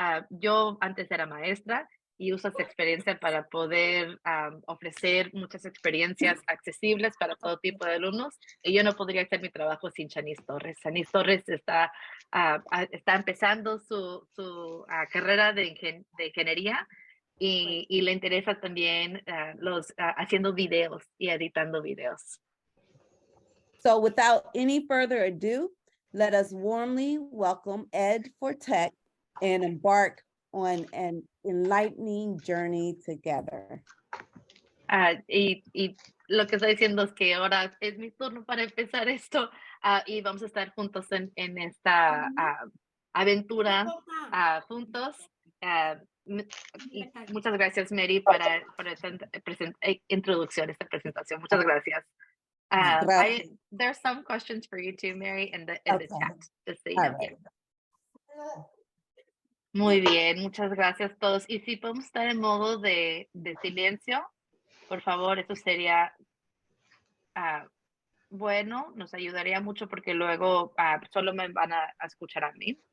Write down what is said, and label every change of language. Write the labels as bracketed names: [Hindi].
[Spanish] Yo antes era maestra y uso esta experiencia para poder ofrecer muchas experiencias accesibles para todo tipo de alumnos. Y yo no podría hacer mi trabajo sin Shanice Torres. Shanice Torres está empezando su carrera de ingeniería y le interesa también haciendo videos y editando videos. [English] So without any further ado, let us warmly welcome Ed for Tech and embark on an enlightening journey together. [Spanish] Y lo que estoy diciendo es que ahora es mi turno para empezar esto y vamos a estar juntos en esta aventura juntos. Y muchas gracias, Mary, para esta introducción, esta presentación. Muchas gracias. [English] There's some questions for you too, Mary, in the chat, just so you know. Right. [Spanish] Muy bien, muchas gracias a todos. Y si podemos estar en modo de silencio, por favor, eso sería bueno, nos ayudaría mucho porque luego solo me van a escuchar a mí.